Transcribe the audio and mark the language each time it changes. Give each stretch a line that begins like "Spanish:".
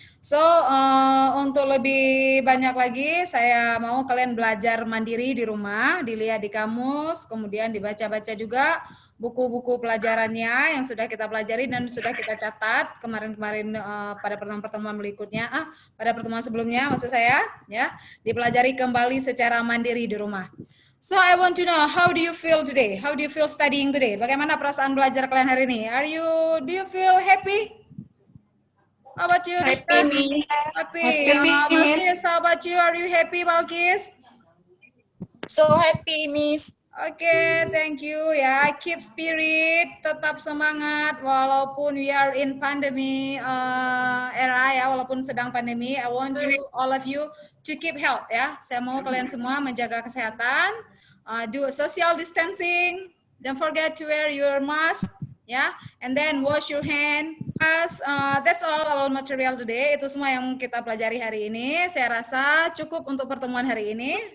Indonesian: So, untuk lebih banyak lagi, saya mau kalian belajar mandiri di rumah, dilihat di kamus, kemudian dibaca-baca juga buku-buku pelajarannya yang sudah kita pelajari dan sudah kita catat kemarin-kemarin pada pertemuan berikutnya, pada pertemuan sebelumnya maksud saya, ya, dipelajari kembali secara mandiri di rumah.
English: So, I want to know, how do you feel today? How do you feel studying today?
Indonesian: Bagaimana perasaan belajar kalian hari ini?
English: Do you feel happy? How about you, Rizka? Happy. Balkis, how about you? Are you happy, Balkis? So happy, Miss. Okay, thank you. Ya, keep spirit,
Indonesian: tetap semangat walaupun
English: we are in pandemi era ya,
Indonesian: walaupun sedang pandemi.
English: I want you, all of you, to keep health ya.
Indonesian: Saya mau kalian semua menjaga kesehatan,
English: do social distancing. Don't forget to wear your mask. ya. And then wash your hand. That's all our material today.
Indonesian: Itu semua yang kita pelajari hari ini. Saya rasa cukup untuk pertemuan hari ini.